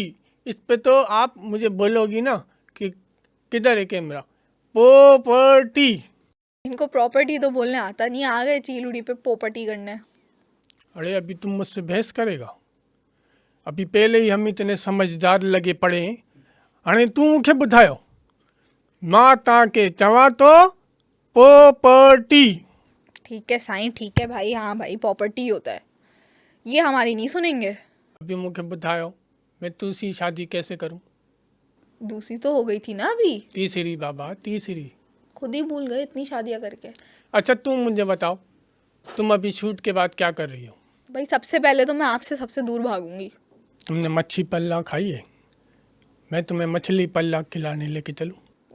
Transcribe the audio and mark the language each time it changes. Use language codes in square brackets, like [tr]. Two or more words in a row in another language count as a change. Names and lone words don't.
[ur] اس پہ تو آپ مجھے بولوگی نا کہ کدھر ہے کیمرا? پراپرٹی. انکو پراپرٹی تو بولنے آتا نہیں، آ گئے چیل پہ پراپرٹی کرنے. ارے ابھی تم مجھ سے بحث کرے گا? ابھی پہلے ہی ہم اتنے سمجھدار لگے پڑے ہیں, [sd] हाणे तू मूंखे ॿुधायो मां तव्हांखे चवां तो प्रॉपर्टी। [ur] ٹھیک ہے سائیں، ٹھیک ہے بھائی، ہاں بھائی پراپرٹی ہوتا ہے، یہ ہماری نہیں سنیں گے. अभी [sd] मूंखे ॿुधायो [ur] میں تجھسی شادی کیسے کروں? دوسری تو ہو گئی تھی نا ابھی. تیسری بابا، تیسری. خود ہی بھول گئے اتنی شادیاں کر کے. اچھا تم مجھے بتاؤ تم ابھی شوٹ کے بعد کیا کر رہی ہو? بھائی سب سے پہلے تو میں آپ سے سب سے دور بھاگوں گی. تم نے مچھی پلا کھائی ہے؟ میں تمہیں مچھلی پلا کھلانے لے کے چلوں?